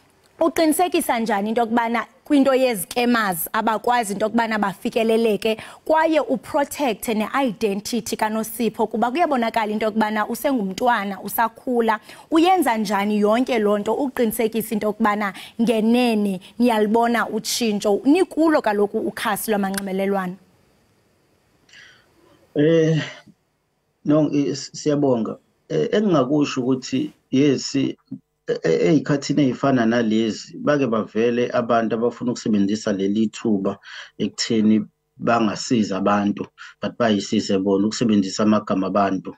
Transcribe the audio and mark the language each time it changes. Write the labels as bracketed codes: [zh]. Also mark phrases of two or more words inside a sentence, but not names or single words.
[xh] Uqinisekisa njani into yokubana kwinto yezikemers abakwazi into okubana bafikeleleke kwaye uprotect ne-identity kaNosipho kuba kuyabonakala into okubana usengumntwana usakhula uyenza njani yonke lonto uqinisekisa into okubana ngenene niyalibona utshintsho nikulo kaloku ukhasi lwamanxibelelwano. No, siyabonga. [zu] Engingakusho ukuthi yes eyikhathini ezifana nalezi bake bavele abantu abafuna ukusebenzisa leli thuba ekutheni bangasiza abantu but bayisize bona ukusebenzisa amagama abantu.